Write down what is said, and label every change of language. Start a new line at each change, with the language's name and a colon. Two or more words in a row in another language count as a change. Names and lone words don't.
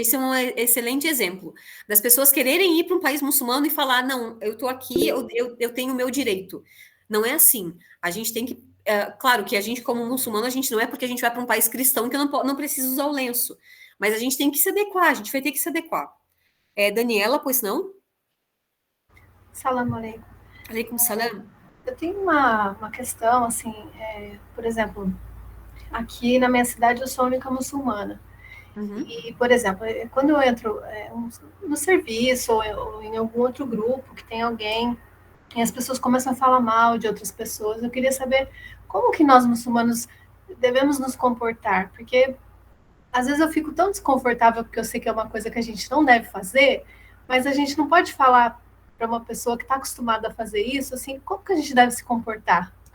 Portuguese: Esse é um excelente exemplo. Das pessoas quererem ir para um país muçulmano e falar, não, eu estou aqui, eu tenho o meu direito. Não é assim. A gente tem que claro que a gente, como muçulmano, a gente não é porque a gente vai para um país cristão que eu não preciso usar o lenço. Mas a gente tem que se adequar, a gente vai ter que se adequar. Daniela, pois não?
Arabic: سلام عليكم. عليكم السلام.
Portuguese: Eu tenho uma questão, assim, por exemplo, aqui na minha cidade eu sou a única muçulmana. Uhum. E, por exemplo, quando eu entro no serviço ou em algum outro grupo que tem alguém e as pessoas começam a falar mal de outras pessoas, eu queria saber como que nós muçulmanos devemos nos comportar, porque às vezes eu fico tão desconfortável porque eu sei que é uma coisa que a gente não deve fazer, mas a gente não pode falar para uma pessoa que está acostumada a fazer isso, assim, como que a gente deve se comportar?